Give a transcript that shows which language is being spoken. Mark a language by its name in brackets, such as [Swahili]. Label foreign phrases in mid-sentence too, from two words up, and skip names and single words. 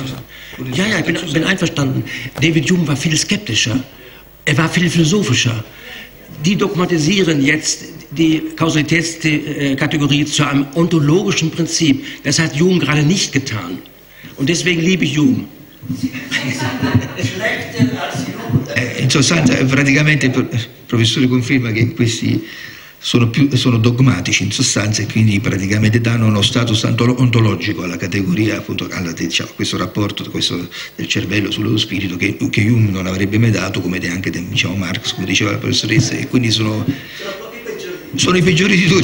[German] Ja, ich bin einverstanden. David Hume war viel skeptischer. Er war viel philosophischer. Die dogmatisieren jetzt die Kausalitätskategorie zu einem ontologischen Prinzip. Das hat Hume gerade nicht getan. Und deswegen liebe ich Hume. [Italian] In sostanza, praticamente il professore conferma che questi sono dogmatici in sostanza e quindi praticamente danno uno status ontologico alla categoria, appunto, diciamo, questo rapporto del cervello sullo spirito che Hume non avrebbe mai dato, come neanche, diciamo, Marx, come diceva la professoressa, e quindi sono i peggiori di tutti.